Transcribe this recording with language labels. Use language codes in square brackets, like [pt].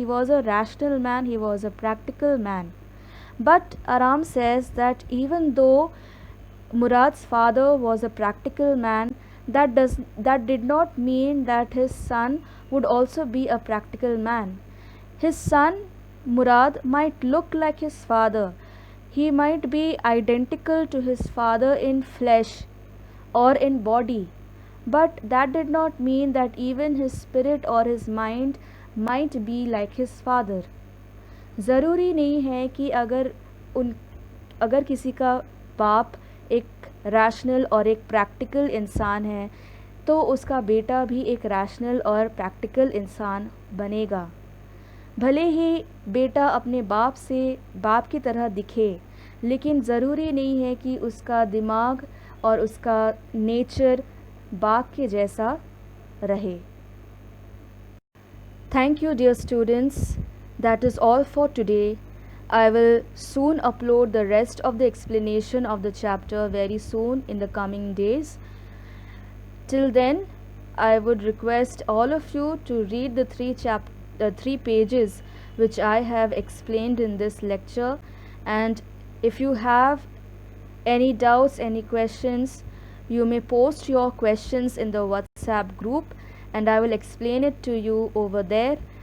[en] He was a rational man, he was a practical man. But Aram says that even though Murad's father was a practical man, that did not mean that his son would also be a practical man. His son Murad might look like his father. He might be identical to his father in flesh or in body, but that did not mean that even his spirit or his mind might be like his father. [hi] ज़रूरी नहीं है कि अगर किसी का बाप एक rational और एक प्रैक्टिकल इंसान है तो उसका बेटा भी एक रैशनल और प्रैक्टिकल इंसान बनेगा। भले ही बेटा अपने बाप की तरह दिखे, लेकिन ज़रूरी नहीं है कि उसका दिमाग और उसका नेचर बाग के जैसा रहे। [en] Thank you, dear students. That is all for today. I will soon upload the rest of the explanation of the chapter very soon in the coming days. Till then, I would request all of you to read the three pages which I have explained in this lecture, and if you have any doubts, any questions, you may post your questions in the WhatsApp group and I will explain it to you over there.